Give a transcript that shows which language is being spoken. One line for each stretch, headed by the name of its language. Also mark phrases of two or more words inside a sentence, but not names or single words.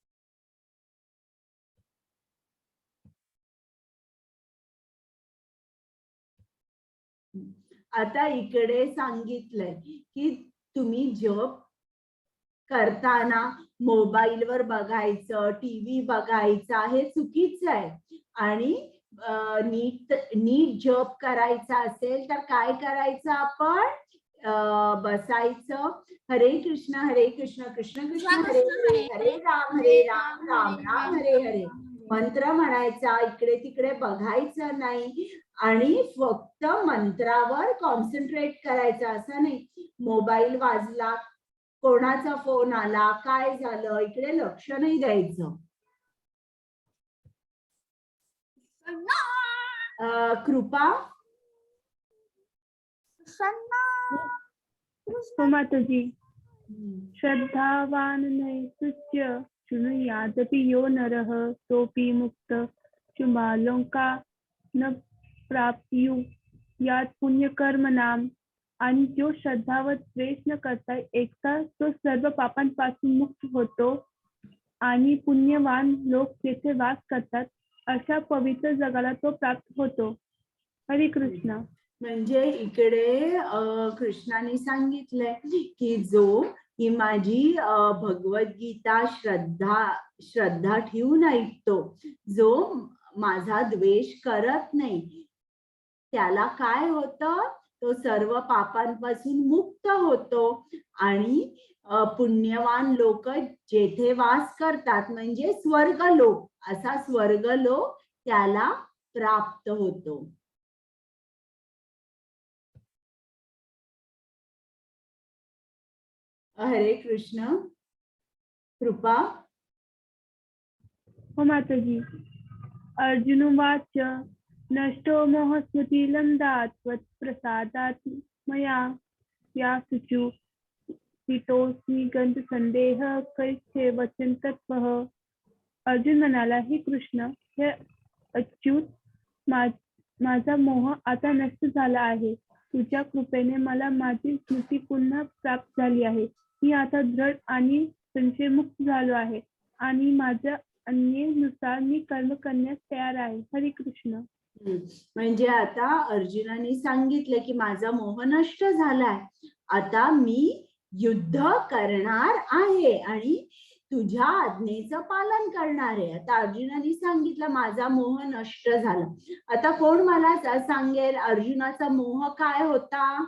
Marathi: आता इकडे सांगितलंय की तुम्ही जप करताना मोबाईलवर बघायचं, टीव्ही बघायचा हे चुकीचं आहे. आणि नीट जप करायचा असेल तर काय करायचं, आपण बसायचं,
Sanskrit: हरे कृष्ण कृष्ण कृष्ण हरे हरे, हरे राम राम राम हरे हरे
Marathi: मंत्र म्हणायचा, इकडे तिकडे बघायचं नाही आणि फक्त मंत्रावर कॉन्सन्ट्रेट करायचं. असं नाही मोबाईल वाजला, कोणाचा फोन आला, काय झालं, इकडे लक्ष नाही द्यायचं. कृपा. हो माताजी.
Sanskrit: श्रद्धावान नैतुच्य शृणुयादपि यो नरः सोऽपि मुक्त शुभालोका न प्राप्यु यात पुण्यकर्म नाम.
Marathi: आणि जो श्रद्धा व द्वेष न करता एकता तो सर्व पापांपासून मुक्त होतो आणि पुण्यवान लोक जेथे वास करतात अशा पवित्र जगाला तो प्राप्त होतो. हरे कृष्ण. म्हणजे इकडे कृष्णाने सांगितलंय की जो ही माझी भगवद्गीता श्रद्धा ठेवून ऐकतो, जो माझा द्वेष करत नाही, त्याला काय होतं, तो सर्व पापांपासून मुक्त होतो आणि पुण्यवान लोक जेथे वास करतात म्हणजे स्वर्गलोक, असा स्वर्गलोक त्याला प्राप्त होतो. हरे कृष्ण. कृपा. हो माताजी.
Sanskrit: अर्जुनवाच नष्टो मोह स्मृतिलब्धात् त्वत्प्रसादात् मया या शुचु हितोऽस्मि गंध संदेह कैचे वचन तत्वः.
Marathi: अर्जुन म्हणाला, हे कृष्ण, हे अच्युत, माझा मोह आता नष्ट झाला आहे. तुझ्या कृपेने मला माझी स्मृती पुन्हा प्राप्त झाली आहे. मी आता दृढ आणि संशयमुक्त झालो आहे आणि माझ्या अन्यानुसार मी कर्म करण्यास तयार आहे. हरे कृष्ण. म्हणजे आता अर्जुनाने सांगितलं की माझा मोह नष्ट झालाय, आता मी युद्ध करणार आहे आणि तुझ्या आज्ञेचं पालन करणार आहे. आता अर्जुनाने सांगितलं माझा मोह नष्ट झाला. आता कोण मला सांगेल अर्जुनाचा मोह काय होता?